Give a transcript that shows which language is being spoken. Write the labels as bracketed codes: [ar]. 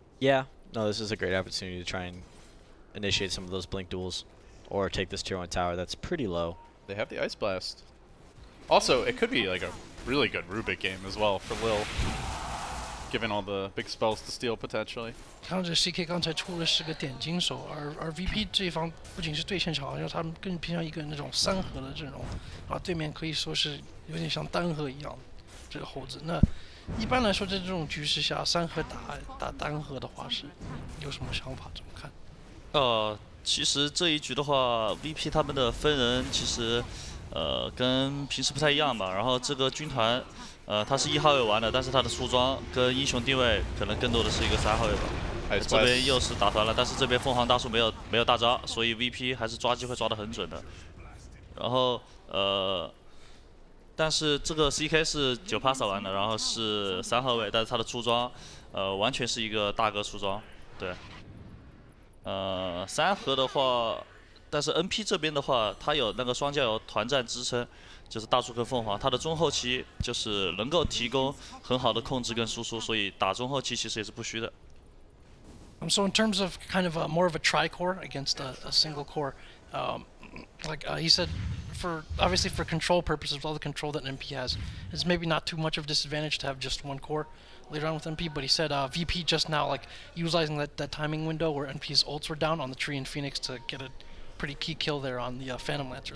[en] Yeah. No, this is a great opportunity to try and initiate some of those blink duels, or take this tier 1 tower that's pretty low. They have the Ice Blast. Also, it could be like a really good Rubik game as well for Lil, given all the big spells to steal potentially. [zh] 看到这 CK 刚才出的是个点金手，而 VP 这一方不仅是对线强，因为他们更偏向一个那种3核的阵容，啊，对面可以说是有点像单核一样这个猴子。那一般来说，在这种局势下，3核打单核的话是有什么想法？怎么看？其实这一局的话 ，VP 他们的分人其实跟平时不太一样吧。然后这个军团他是1号位玩的，但是他的出装跟英雄定位可能更多的是一个3号位吧。这边又是打团了，但是这边凤凰大树没有大招，所以 VP 还是抓机会抓得很准的。然后但是这个 CK 是9帕萨玩的，然后是3号位，但是他的出装完全是一个大哥出装，对。 3核的话，但是 NP 这边的话，他有那个双教友团战支撑，就是大树跟凤凰，他的中后期就是能够提供很好的控制跟输出，所以打中后期其实也是不虚的。 [en] So in terms of kind of more of a tri-core against a single core, like he said, obviously for control purposes, with all the control that NP has, it's maybe not too much of a disadvantage to have just one core later on with NP. But he said VP just now, like utilizing that timing window where NP's ults were down on the tree and Phoenix to get a pretty key kill there on the Phantom Lancer.